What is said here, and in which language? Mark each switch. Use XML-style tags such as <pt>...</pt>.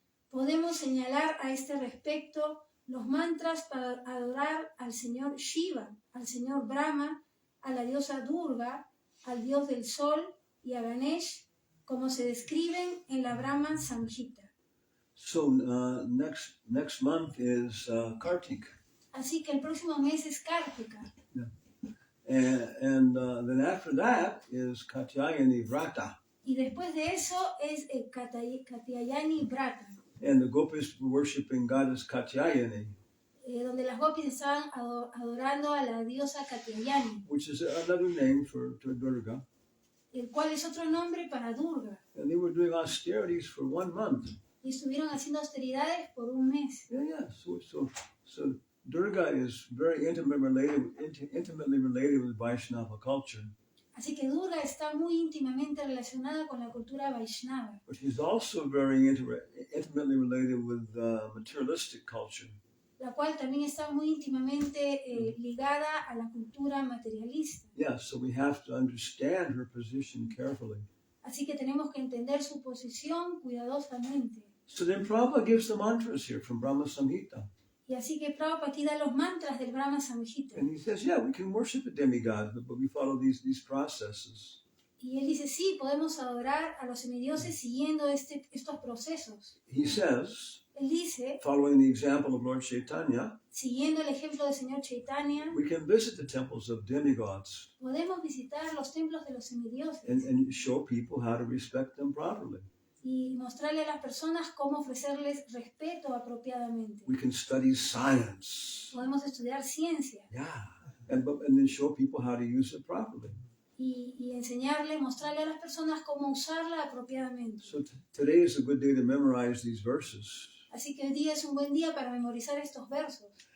<es>Podemos señalar a este respecto los mantras para adorar al señor Shiva, al señor Brahma, a la diosa Durga, al dios del sol y a Ganesh, como se describen en la Brahma Samhita.</es> <en>So next month is Kartik.</en> <es>Así que el próximo mes es Kartika.</es> <en>Yeah. And then after that is Katyayani Vrata.</en> <es>Y después de eso es el Katyayani Vrata.</es> <en>And the gopis were worshiping goddess Katyayani.</en> <es>Donde las gopis estaban adorando a la diosa Katyayani.</es> <en>Which is another name for Durga.</en> <es>El cual es otro nombre para Durga.</es> <en>And they were doing austerities for 1 month.</en> <es>Y estuvieron haciendo austeridades por un mes.</es> <en>Yeah. So Durga is very intimately related with Vaishnava culture.</en> <es>Así que Durga está muy íntimamente relacionada con la cultura Vaishnava.</es> <en>But she's also very intimately related with materialistic culture.</en> <es>La cual también está muy íntimamente ligada a la cultura materialista.</es> <en>Yeah, so we have to understand her position carefully.</en> <es>Así que tenemos que entender su posición cuidadosamente.</es> <en>So then Prabhupada gives the mantras here from Brahma Samhita.</en> <es>Y así que Prabhupada aquí da los mantras del Brahma Samhita.</es> <en>And he says, yeah, we can worship a demigod, but we follow these processes.</en> <es>Y él dice, sí, podemos adorar a los semidioses siguiendo estos procesos.</es> <en>He says,</en> <es>Él dice,</es> <en>following the example of Lord Chaitanya,</en> <es>siguiendo el ejemplo del Señor Chaitanya,</es> <en>we can visit the temples of demigods</en> <es>podemos visitar los templos de los semidioses</es> <en>and show people how to respect them properly.</en> <es>y mostrarle a las personas cómo ofrecerles respeto apropiadamente.</es> <en>We can study science.</en> <es>Podemos estudiar ciencia</es> <en>Yeah. And then show people how to use it properly.</en> <es>y enseñarle, mostrarle a las personas cómo usarla apropiadamente.</es> <en>So today is a good day to memorize these verses.</en> <es>Así que hoy día es un buen día para memorizar estos versos.</es>